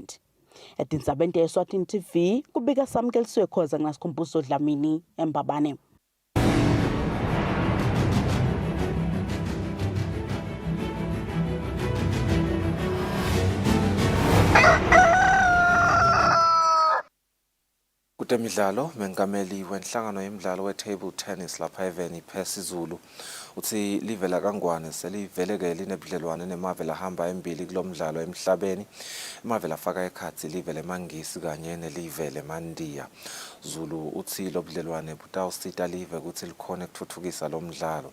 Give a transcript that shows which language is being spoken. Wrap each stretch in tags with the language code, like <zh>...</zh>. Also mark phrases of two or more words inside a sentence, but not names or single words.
<ss>Etindzabeni te-Eswatini TV kubika Samkelisiwe Khoza nginaSikhumbuzo Dlamini eMbabane. Kutemidlalo mengameli wenhlangano yemidlalo we-</ss> <en>table tennis</en> <ss>lapha eveni phezulu uthi live la Kangwane seliveleke linebudlelwane nemave lahamba embili kulomdlalo emhlabeni. Imave lafaka ekhatsi live leMangisi kanye nelive leMandiya. Zulu uthi lo budlelwane butawusita live ukuthi likhone kuthuthukisa lo mdlalo.</ss>